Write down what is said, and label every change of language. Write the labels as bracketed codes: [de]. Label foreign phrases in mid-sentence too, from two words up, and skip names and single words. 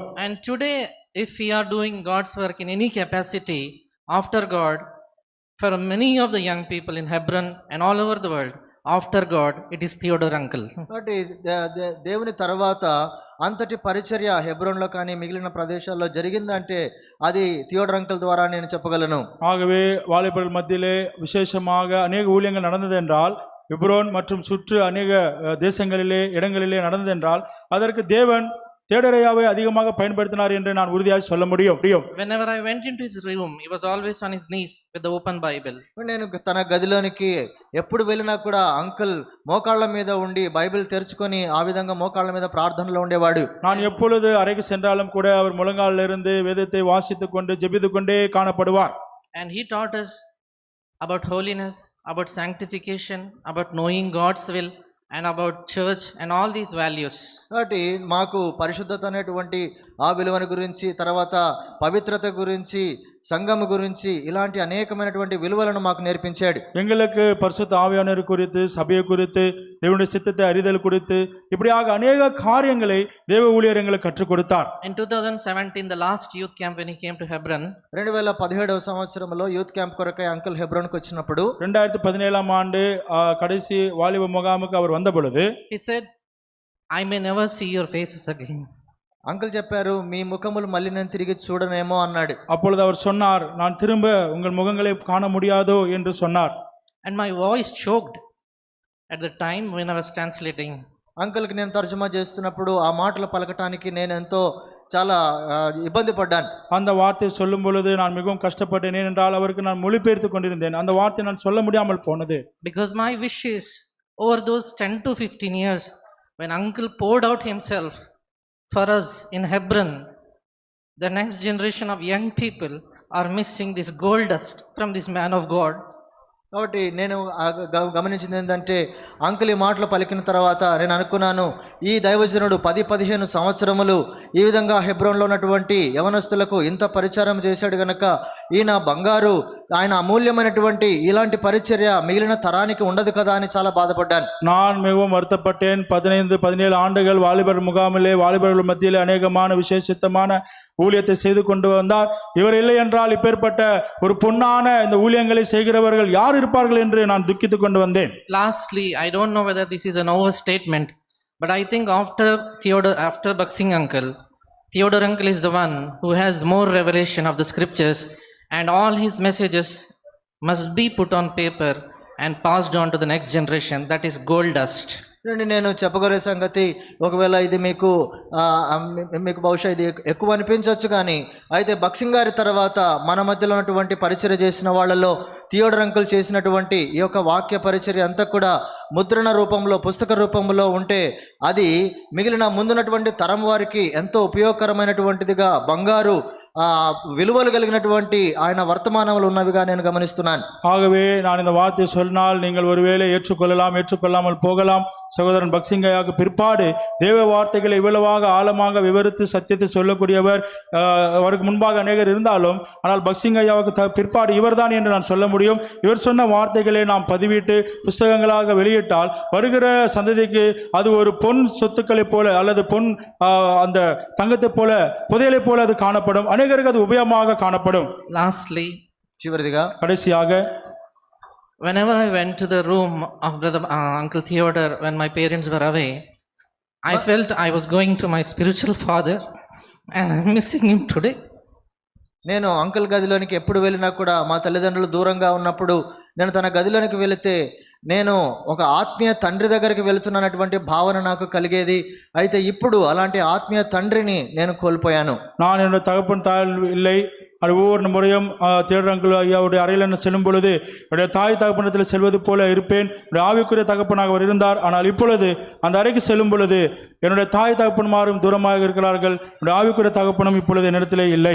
[en] And today, if we are doing God's work in any capacity after God, for many of the young people in Hebron and all over the world, after God, it is Theodore uncle. [te] కాబట్టి దేవుని తర్వాత అంతటి పరిచర్య హెబ్రోన్లో కానీ మిగిలిన ప్రదేశాల్లో జరిగిందంటే అది థియోడర్ అంకుల్ ద్వారా నేను చెప్పగలను. [ta] ஆகவே வாலிபர்கள் மத்தியிலே விசேஷமாக அநேக ஊழியங்கள் நடந்தது என்றால், எப்ரோன் மற்றும் சுற்று அநேக தேசங்களிலே இடங்களிலே நடந்தது என்றால் அதற்கு தேவன் தேடரையாவை அதிகமாக பயன்படுத்தினார் என்று நான் உறுதியாக சொல்ல முடியும். [en] Whenever I went into his room, he was always on his knees with the open Bible. [te] నేను తన గదిలోనికి ఎప్పుడు వెళ్ళినా కూడా అంకుల్ మోకాళ్ళ మీద ఉండి బైబిల్ తెరుచుకొని ఆ విధంగా మోకాళ్ళ మీద ప్రార్థనలో ఉండేవాడు. [ta] நான் எப்பொழுது அறைக்கு சென்றாலும் கூட அவர் முழங்காலில் இருந்து வேதத்தை வாசித்துக் கொண்டு ஜெபித்துக் கொண்டே காணப்படுவார். [en] And he taught us about holiness, about sanctification, about knowing God's will, and about church and all these values. [te] కాబట్టి మాకు పరిశుద్ధత అనేటువంటి ఆ విలువను గురించి, తర్వాత పవిత్రత గురించి, సంఘము గురించి, ఇలాంటి అనేకమైనటువంటి విలువలను మాకు నేర్పించాడు. [ta] எங்களுக்கு பரிசுத்த ஆவியானவர் குறித்து, சபையை குறித்து, தேவனுடைய சித்தத்தை அறிதல் குறித்து, இப்படியாக அநேக காரியங்களை தேவ ஊழியர் எங்களுக்கு கற்றுக் கொடுத்தார். [en] In 2017, the last youth camp, when he came to Hebron, [te] 2017వ సంవత్సరంలో [en] youth camp [te] కొరకై అంకుల్ హెబ్రోన్కి వచ్చినప్పుడు [ta] 2017ஆம் ஆண்டு கடைசி வாலிப முகாமுக்கு அவர் வந்த பொழுது [en] he said, I may never see your faces again. [te] అంకుల్ చెప్పారు, మీ ముఖములు మళ్ళీ నేను తిరిగి చూడనేమో అన్నాడు. [ta] அப்பொழுது அவர் சொன்னார், நான் திரும்ப உங்கள் முகங்களை காண முடியாதோ என்று சொன்னார். [en] And my voice choked at the time when I was translating. [te] అంకుల్కి నేను తర్జుమా చేస్తున్నప్పుడు ఆ మాటలు పలకటానికి నేను ఎంతో చాలా ఇబ్బంది పడ్డాను. [ta] அந்த வார்த்தை சொல்லும் பொழுது நான் மிகவும் கஷ்டப்பட்டேன். ஏனென்றால் அவருக்கு நான் மொழிபெயர்த்து கொண்டிருந்தேன். அந்த வார்த்தை நான் சொல்ல முடியாமல் போனது. [en] Because my wish is, over those 10 to 15 years, when uncle poured out himself for us in Hebron, the next generation of young people are missing this gold dust from this man of God. [te] కాబట్టి నేను గమనించింది ఏంటంటే, అంకుల్ ఈ మాటలు పలికిన తర్వాత నేను అనుకున్నాను, ఈ దైవజనుడు 10-15 సంవత్సరములు ఈ విధంగా హెబ్రోన్లో ఉన్నటువంటి యవనస్తులకు ఇంత పరిచారం చేశాడు గనక ఈయన బంగారు, ఆయన అమూల్యమైనటువంటి ఇలాంటి పరిచర్య మిగిలిన తరానికి ఉండదు కదా అని చాలా బాధపడ్డాను. [ta] நான் மிகவும் வருத்தப்பட்டேன். 15-17 ஆண்டுகள் வாலிபர் முகாமிலே வாலிபர்கள் மத்தியிலே அநேகமான விசேஷித்தமான ஊழியத்தை செய்து கொண்டு வந்தார். இவர் இல்லை என்றால் இப்பேற்பட்ட ஒரு பொன்னான இந்த ஊழியங்களை செய்கிறவர்கள் யார் இருப்பார்கள் என்று நான் துக்கித்துக் கொண்டு வந்தேன். [en] Lastly, I don't know whether this is an overstatement, but I think after Baksing uncle, Theodore uncle is the one who has more revelation of the scriptures, and all his messages must be put on paper and passed on to the next generation. That is gold dust. [te] నేను చెప్పగలిగే సంగతి, ఒకవేళ ఇది మీకు బహుశా ఇది ఎక్కువ అనిపించవచ్చు, కానీ అయితే బక్సింగ్ గారి తర్వాత మన మధ్యలో ఉన్నటువంటి పరిచర్య చేసిన వాళ్ళలో థియోడర్ అంకుల్ చేసినటువంటి ఈ యొక్క వాక్య పరిచర్య అంతా కూడా ముద్రణ రూపంలో, పుస్తక రూపంలో ఉంటే అది మిగిలిన ముందున్నటువంటి తరం వారికి ఎంతో ఉపయోగకరమైనటువంటిదిగా, బంగారు విలువలు కలిగినటువంటి ఆయన వర్తమానములు ఉన్నవిగా నేను గమనిస్తున్నాను. [ta] ஆகவே நான் இந்த வார்த்தை சொன்னால் நீங்கள் ஒருவேளை ஏற்றுக்கொள்ளலாம், ஏற்றுக்கொள்ளாமல் போகலாம். சகோதரன் பக்சிங்கையாவுக்கு பிற்பாடு தேவ வார்த்தைகளை இவ்வளவாக ஆழமாக விவரித்து சத்தியத்தை சொல்லக்கூடியவர் அவருக்கு முன்பாக அநேகர் இருந்தாலும், ஆனால் பக்சிங்கையாவுக்கு பிற்பாடு இவர்தான் என்று நான் சொல்ல முடியும். இவர் சொன்ன வார்த்தைகளை நாம் பதிவிட்டு புஸ்தகங்களாக வெளியிட்டால் வருகிற சந்ததிக்கு அது ஒரு பொன் சொத்துக்களைப் போல அல்லது பொன் அந்த தங்கத்தை போல, புதையலை போல அது காணப்படும். அநேகருக்கு அது உபயோகமாக காணப்படும். [en] Lastly, [te] చివరిదిగా [ta] கடைசியாக [en] Whenever I went to the room of brother Uncle Theodore when my parents were away, I felt I was going to my spiritual father and I'm missing him today. [te] నేను అంకుల్ గదిలోనికి ఎప్పుడు వెళ్ళినా కూడా మా తల్లిదండ్రులు దూరంగా ఉన్నప్పుడు నేను తన గదిలోనికి వెళితే నేను ఒక ఆత్మీయ తండ్రి దగ్గరికి వెళుతున్నటువంటి భావన నాకు కలిగేది. అయితే ఇప్పుడు అలాంటి ఆత్మీయ తండ్రిని నేను కోల్పోయాను. [ta] நான் என்னுடைய தகப்பன் தாய் இல்லை. அது ஒவ்வொரு முறையும் தியோடர் அங்கிள் ஐயாவுடைய அறையில் செல்லும் பொழுது என்னுடைய தாய் தகப்பனத்தில் செல்வது போல இருப்பேன். என்னுடைய ஆவிக்குரிய தகப்பனாக அவர் இருந்தார். ஆனால் இப்பொழுது அந்த அறைக்கு செல்லும் பொழுது என்னுடைய தாய் தகப்பன்மாரும் தூரமாக இருக்கிறார்கள். என்னுடைய ஆவிக்குரிய தகப்பனும் இப்பொழுது என்னிடத்திலே இல்லை.